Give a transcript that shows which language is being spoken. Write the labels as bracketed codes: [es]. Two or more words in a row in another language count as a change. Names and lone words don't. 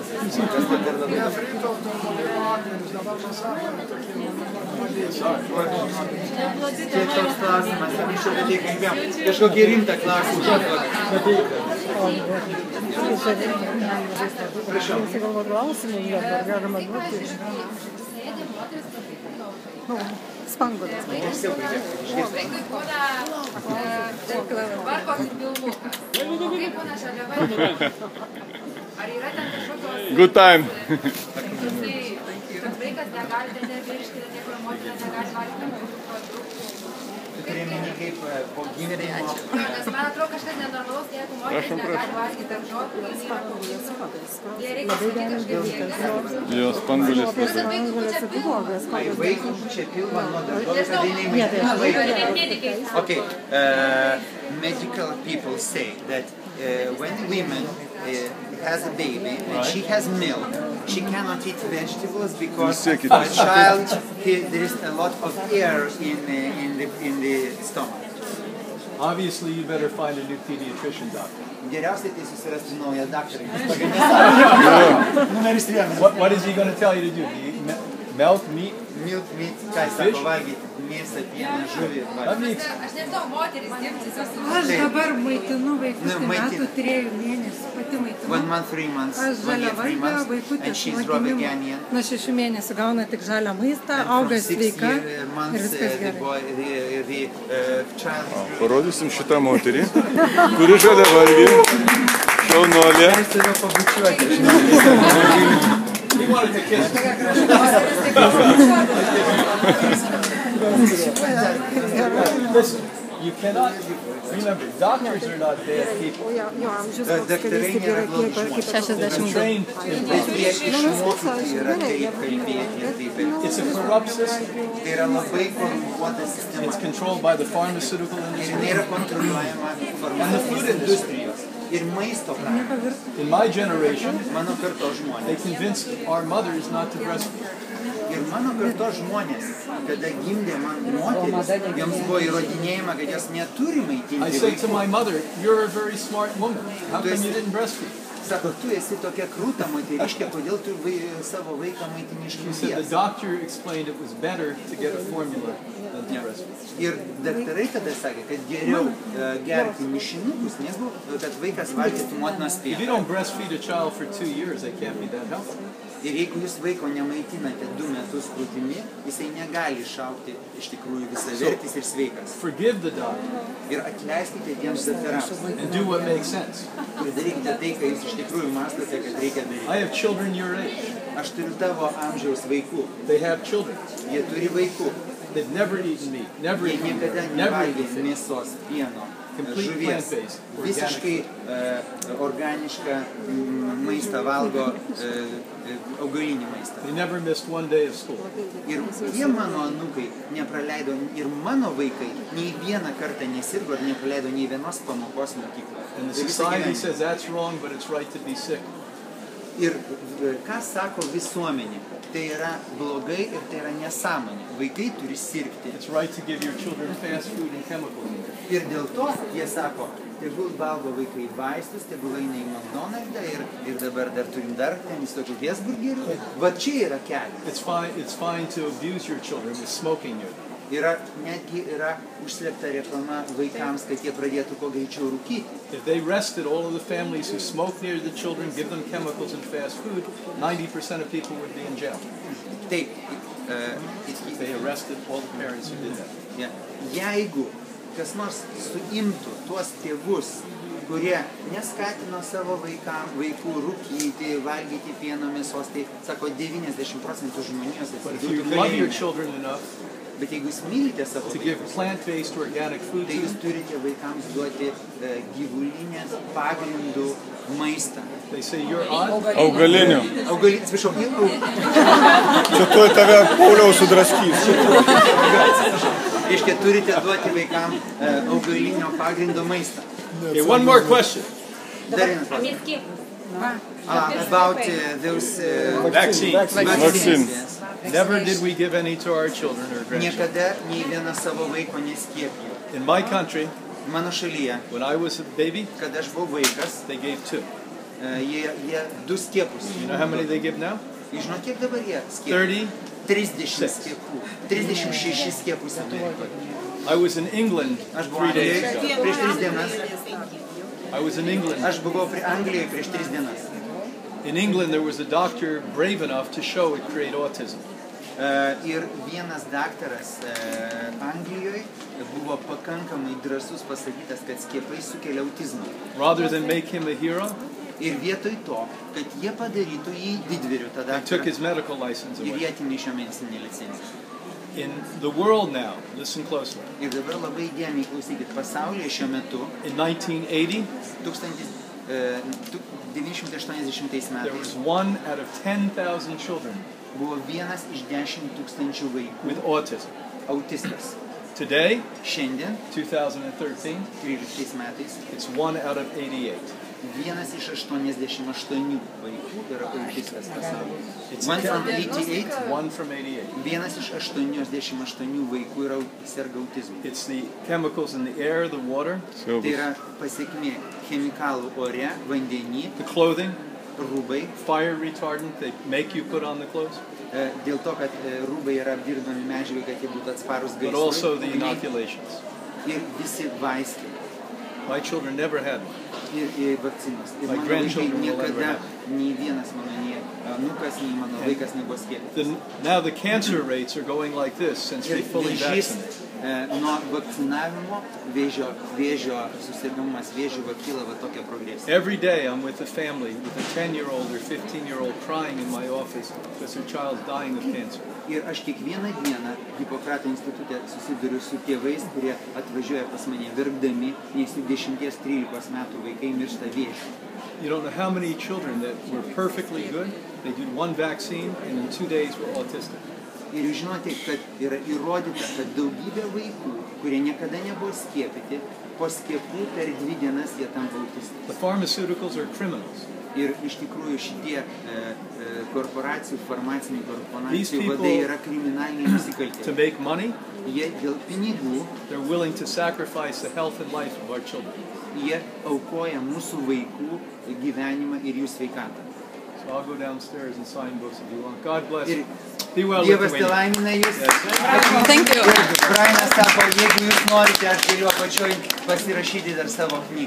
[lt] Kiek toks klausimas, aš apie tai kalbėjom. Kažkokį rimtą klausimą. Spanguolės. [en] Good time. [lt] Tu turi meni kaip po gimdymo. Nes man atrodo kažkas nenormalaus, jeigu moteris negali valgyti daržovių, jie reikia sakyti kažkaip. Jo, spanguolės. Vaikų čia pilna nuo daržovių, kad jinai maitina vaiką. [en] Okay, medical people say that when women has a baby and she has milk, she cannot eat vegetables because a child, there is a lot of air in the stomach. Obviously, you better find a new pediatrician doctor. [lt] Geriausiai tai susirasti naują daktarą. [en] What is he going to tell you to do? Do you eat milk, meat? Milk, meat, [lt] ką jis sako valgyti? Mėsą, pieną, žuvį. Aš nežinau, moteris dirbti. Aš dabar maitinu vaikus metų 3 mėnesių, pati maitinu. [en] 1 month, 3 months, [lt] Aš žaliavalgę vaikutės nuo 6 mėnesių gauna tik žalią maistą, auga sveika ir viskas gerai. Parodysim šitą moterį, kuri žalia valgį. Šaunolė. [en] He wanted to kiss me. Listen, You cannot, remember, doctors are not bad people. [lt] Daktarai nėra blogi žmonės. [en] They're trained in [lt] Bet jie išmokyti yra taip kalbėti ir taip elgtis. [en] It's a corrupt system. [lt] Tai yra labai korumpuota sistema. [en] It's controlled by the pharmaceutical [lt] Ir [en] industry. [lt] jinai yra kontroliuojama farmacijos industrijos ir maisto pramonės. [en] In my generation, [lt] Mano kartos [en] they [lt] žmonės. [en] convinced our mothers not to breastfeed. [lt] Ir mano kartos žmonės, kada gimdė man moteris, joms buvo įrodinėjama, kad jos neturi [en] I [lt] maitinti [en] said to [lt] vaikų. [en] my mother, you're a very smart woman. How come you didn't breastfeed? [lt] Sako, tu esi tokia krūta moteriškė, kodėl tu savo vaiką maitini iš [en] She said the [lt] krūties? [en] doctor explained it was better to get a formula than to breastfeed. [lt] Ir daktarai tada sakė, kad geriau gerti mišinukus, negu kad vaikas valgytų motinos [en] If you [lt] pieną. [en] don't breastfeed a child for 2 years, they can't be that healthy. [lt] Ir jeigu jūs vaiko nemaitinate 2 metus krūtimi, jisai negali išaugti iš tikrųjų visavertis ir sveikas. [en] Forgive the doctor [lt] Ir atleiskite tiems daktarams. [en] and do what makes sense. [lt] Ir darykite tai, ką jūs iš tikrųjų mąstote, kad reikia [en] I [lt] daryti. [en] have children your age. [lt] Aš turiu tavo amžiaus vaikų. [en] They have children. [lt] Jie turi vaikų. [en] They've never eaten meat, never [lt] Jie [en] eaten [lt] niekada [en] meat, never [lt] nevalgė [en] eaten fish. [lt] mėsos, pieno, [en] Complete [lt] žuvies. [en] plant-based, [lt] Visiškai organišką maistą valgo, augalinį maistą. [en] They never missed one day of school. [lt] Ir tie mano anūkai nepraleido, ir mano vaikai nei vieną kartą nesirgo ir nepraleido nei vienos pamokos mokykloje. [en] And the [lt] Tai visą [en] society [lt] gyvenimą. [en] says that's wrong, but it's right to be sick. [lt] Ir ką sako visuomenė? Tai yra blogai ir tai yra nesąmonė. Vaikai turi sirgti. [en] It's right to give your children fast food and chemicals. [lt] Ir dėl to jie sako, tegul valgo vaikai vaistus, tegul eina į McDonald'ą ir dabar dar turim dar ten visokių viesburgerių. Va čia yra kelias. [en] It's fine to abuse your children with smoking you. [lt] Netgi yra užslėpta reklama vaikams, kad jie pradėtų kuo greičiau rūkyti. [en] If they arrested all of the families who smoke near the children, give them chemicals and fast food, 90% of people would be in jail. [lt] Taip, [en] If they arrested all the parents who did that. [lt] jeigu kas nors suimtų tuos tėvus, kurie neskatino savo vaikų rūkyti, valgyti pieno mėsos, tai sako 90% žmonijos [en] But if you love your children enough [lt] Bet jeigu jūs mylite savo [en] to give [lt] vaikus, [en] plant-based organic food [lt] tai [en] to [lt] jūs [en] them, [lt] turite vaikams duoti gyvulinės pagrindų maistą. [en] they say you're odd. [lt] Augalinių. Atsiprašau, Čia tuoj tave Pauliau sudraskys. reiškia, turite duoti vaikams augalinio pagrindo maistą. [en] Okay, one more question. [lt] Dar vienas klausimas. [en] About those Vaccines. Vaccine. yes. Never did we give any to our children or grandchildren. [lt] Niekada nei vieną savo vaiko neskiepijo. [en] In my country, [lt] Mano šalyje, [en] when I was a baby, [lt] kada aš buvau vaikas, [en] they gave 2. [lt] jie 2 skiepus. [en] You know how many they give now? [lt] Jūs žinot, kiek dabar jie skiepia? 30 skiepų. 36 skiepus Amerikoje. [en] I was in England [lt] Aš buvau [en] 3 days [lt] Anglijoje [en] ago. [lt] prieš 3 dienas. [en] I was in England. [lt] Aš buvau Anglijoje prieš 3 dienas. [en] In England, there was a doctor brave enough to show it create autism. [lt] Ir vienas daktaras Anglijoje buvo pakankamai drąsus pasakytas, kad skiepai sukelia autizmą. [en] Rather than make him a hero, [lt] Ir vietoj to, kad jie padarytų jį didvyriu, tą [en] they took [lt] daktarą, [en] his medical license [lt] ir [en] away. [lt] jie atėmė iš jo medicininę licenciją. [en] In the world now, listen closely, [lt] Ir dabar labai įdėmiai klausykit, pasaulyje šiuo metu [en] in 1980, [lt] 1980 [en] there was [lt] metais [en] 1 out of 10,000 children [lt] buvo 1 iš 10 tūkstančių vaikų [en] with autism. [lt] autistas. [en] Today, Šiandien, 2013, [lt] 13 metais, [en] it's 1 out of 88. [lt] 1 iš 88 vaikų yra autistas pasaulyje. [en] It's 1 from 88, 1 from 88. [lt] 1 iš 88 vaikų yra serga autizmu. [en] It's the chemicals in the air, the water, [lt] Tai yra pasiekmė chemikalų ore, vandenį, [en] the clothing, [lt] rūbai, [en] fire retardant they make you put on the clothes, [lt] dėl to, kad rūbai yra apdirbami medžiagai, kad jie būtų atsparus [en] but also the [lt] gaisrui. [en] inoculations. [lt] Ir visi vaistai. [en] My children never had one. [lt] Ir vakcinos. Ir mano vaikai niekada, nei vienas mano, nei anūkas, nei mano vaikas nebuvo skiepytas. [en] Now the cancer rates are going like this since they fully vaccinated. [lt] Nuo vakcinavimo vėžio susirgimas vėžiu kyla va tokia progresija. [en] Every day I'm with a family with a 10-year-old or 15-year-old crying in my office because their child's dying of cancer. [lt] Ir aš kiekvieną dieną Hipokrato institute susiduriu su tėvais, kurie atvažiuoja pas mane verkdami, nes jų 10-13 metų vaikai miršta vėžiu. [en] You don't know how many children that were perfectly good, they did one vaccine and in 2 days were autistic. [lt] Ir jūs žinote, kad yra įrodyta, kad daugybė vaikų, kurie niekada nebuvo skiepyti, po skiepų per 2 dienas jie tampa autistiški. [en] The pharmaceuticals are criminals. [lt] Ir iš tikrųjų šitie korporacijų, farmacinių korporacijų vadai yra kriminaliniai nusikaltėliai. [en] To make money, [lt] jie dėl pinigų, [en] they're willing to sacrifice the health and life of our children. [lt] Jie aukoja mūsų vaikų gyvenimą ir jų sveikatą. [en] So I'll go downstairs and sign books if you want. God bless you. [lt] Dievas te laimina jūs. [en] Thank you. [lt] Brainas sako, jeigu jūs norite, aš galiu apačioj pasirašyti dar savo knygą.